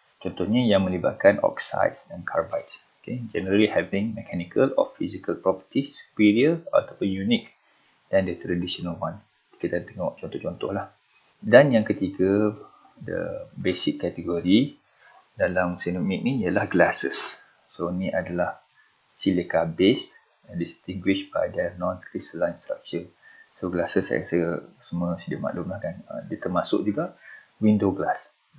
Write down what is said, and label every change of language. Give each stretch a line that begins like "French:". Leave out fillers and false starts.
Malay: Contohnya yang melibatkan oxides dan carbides.
English: Okay. Generally having mechanical or physical properties superior ataupun unique than the traditional one.
Malay: Kita tengok contoh-contoh lah. Dan yang ketiga,
English: the basic category
Malay: dalam ceramic ni ialah glasses.
English: So
Malay: ni adalah
English: silica based and distinguished by their non-crystalline structure.
Malay: So glasses saya rasa semua sedia maklum lah kan. Dia termasuk juga window glass.